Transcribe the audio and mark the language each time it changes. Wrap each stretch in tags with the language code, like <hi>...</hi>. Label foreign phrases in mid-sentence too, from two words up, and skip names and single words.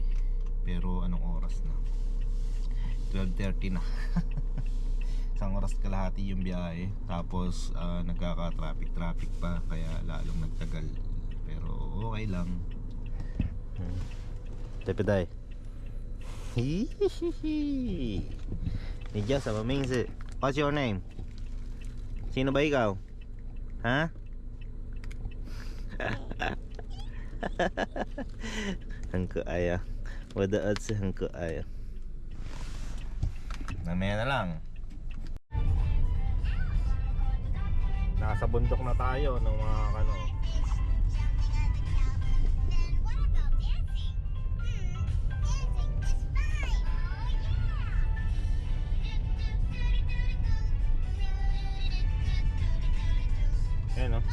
<tl>Pero anong oras na? 12:30 na. Isang oras kalahati yung biyahe. Tapos nagkaka-traffic pa. Kaya lalong nagtagal. Pero okay lang. Tepeday. Hihihi.</tl> <zh>你叫什么名字</zh> <en>What's your name?</en> <tl>Sino ba ikaw? Ha? Ang kaya.</tl> <zh>我的儿子很可爱啊。</zh> <tl>Mamaya na lang. Nasa bundok na tayo ng mga kano. Ayan o.</tl>